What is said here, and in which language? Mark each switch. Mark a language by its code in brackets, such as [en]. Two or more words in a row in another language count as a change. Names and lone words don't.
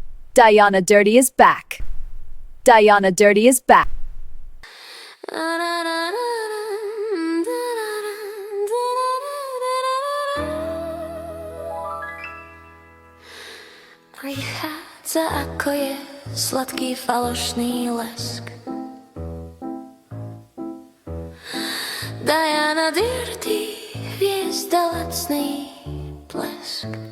[en] Diana Dirty is back. Diana Dirty is back. [sk] Prichádza ako je sladký falošný lesk. Diana Dirty, hviezda lacný blesk.